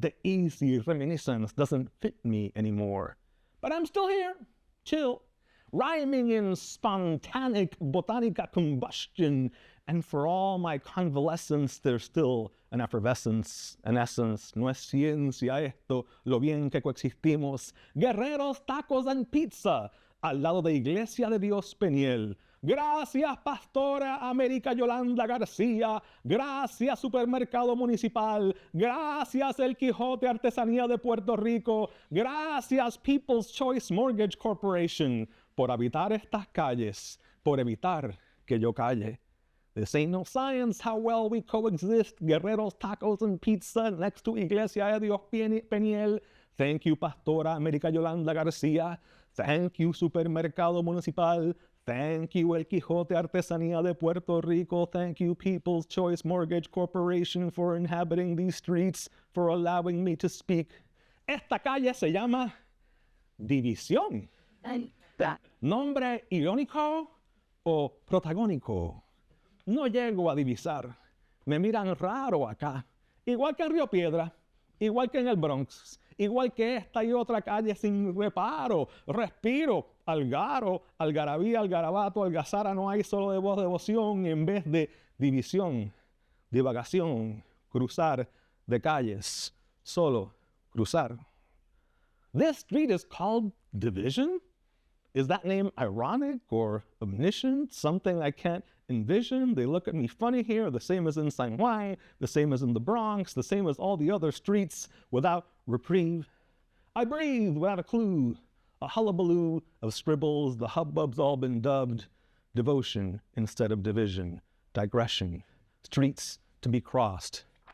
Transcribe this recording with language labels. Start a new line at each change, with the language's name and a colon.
English: The easy reminiscence doesn't fit me anymore. But I'm still here, chill, rhyming in spontaneous botanica combustion. And for all my convalescence, there's still an effervescence, an essence.
Spanish: No es ciencia esto, lo bien que coexistimos. Guerreros, tacos and pizza, al lado de Iglesia de Dios Peniel. Gracias, Pastora América Yolanda García. Gracias, Supermercado Municipal. Gracias, El Quijote Artesanía de Puerto Rico. Gracias, People's Choice Mortgage Corporation, por habitar estas calles, por evitar que yo calle.
English: This ain't no science how well we coexist. Guerreros, tacos, and pizza next to Iglesia de Dios Peniel. Thank you, Pastora América Yolanda García. Thank you, Supermercado Municipal. Thank you, El Quijote Artesanía de Puerto Rico. Thank you, People's Choice Mortgage Corporation, for inhabiting these streets, for allowing me to speak.
Spanish: Esta calle se llama División. ¿Nombre irónico o protagónico? No llego a divisar. Me miran raro acá. Igual que en Río Piedra, igual que en el Bronx, igual que esta y otra calle sin reparo. Respiro, algaro, algarabía, algarabato, algazara, no hay solo de voz devoción en vez de división, divagación, cruzar de calles, solo cruzar.
English: This street is called Division? Is that name ironic or omniscient? Something I can't envision? They look at me funny here, the same as in San Juan, the same as in the Bronx, the same as all the other streets without reprieve. I breathe without a clue, a hullabaloo of scribbles, the hubbub's all been dubbed devotion instead of division, digression, streets to be crossed.